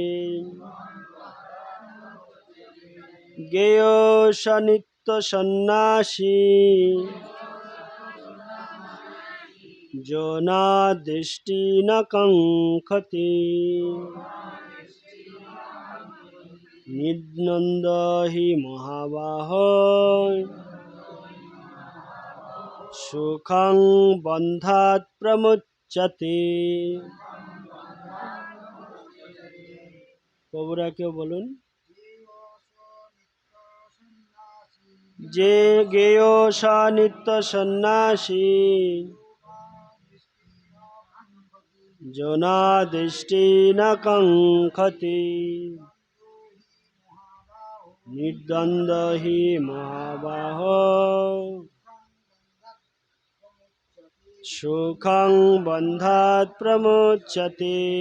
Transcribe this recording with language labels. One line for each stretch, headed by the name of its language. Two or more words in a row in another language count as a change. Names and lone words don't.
Sanskrit: ज्ञेयो स नित्यसन्न्यासी जो न दृष्टि न काङ्क्षति। निर्द्वन्द्वो हि महाबाहो सुखं बन्धात् प्रमुच्यते।
Bangla: প্রভুরা কেউ বলুন।
Sanskrit: যে জ্ঞেয় স নিত্য সন্ন্যাসী जो न दृष्टि न काङ्क्षति। निर्द्वन्द्वो हि महाबाहो सुखं बन्धात् प्रमुच्यते।